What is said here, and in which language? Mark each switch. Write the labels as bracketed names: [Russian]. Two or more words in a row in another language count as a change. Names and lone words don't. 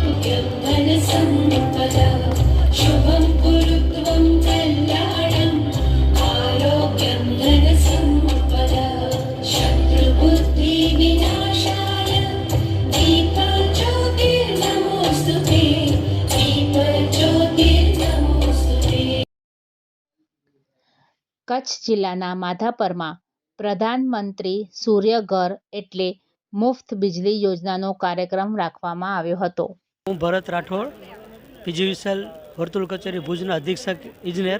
[Sanskrit] आरोग्यं धनसम्पदा शुभं कुरुत्वं कल्याणम् आरोग्यं धनसम्पदा शत्रुबुद्धिविनाशाय दीपज्योतिर्नमोऽस्तुते दीपज्योतिर्नमोऽस्तुते। [Gujarati] કચ્છ જિલ્લાના માધાપરમાં પ્રધાનમંત્રી સૂર્યઘર એટલે મુફ્ત વીજળી યોજનાનો કાર્યક્રમ રાખવામાં આવ્યો હતો। હું ભરત રાઠોડ, પીજીવીસીએલ વર્તુળ કચેરી ભુજના અધિક્ષક ઇજનેર।